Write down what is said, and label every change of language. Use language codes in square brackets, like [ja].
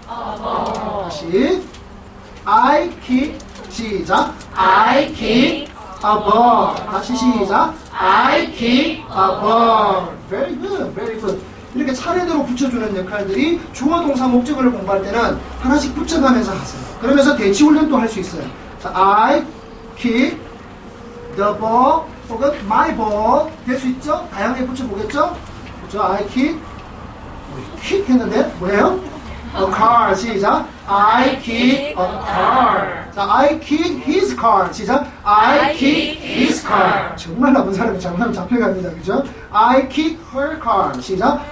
[ko] 다시 [en] I kick. [ko] 시작. [en] I kick a ball. [ko] 다시 시작. [en] I kick a ball. Very good, very good. [ko] 이렇게 차례대로 붙여주는 역할들이 주어 동사 목적어를 공부할 때는 하나씩 붙여가면서 하세요. 그러면서 대치 훈련도 할 수 있어요. [en] 자, I kick the ball [ko] 혹은 [en] my ball [ko] 될 수 있죠? 다양하게 붙여보겠죠? 그렇죠? [en] I kick [ko] 했는데 뭐예요? [en] A car. [ko] 시작. [en] I kick a car. 자, I kick his car. [ko] 시작. [en] I kick his car. [ko] 정말 나쁜 사람이 잘못하면 잡혀갑니다. 그죠? [en] I kick her car. [ko] 시작.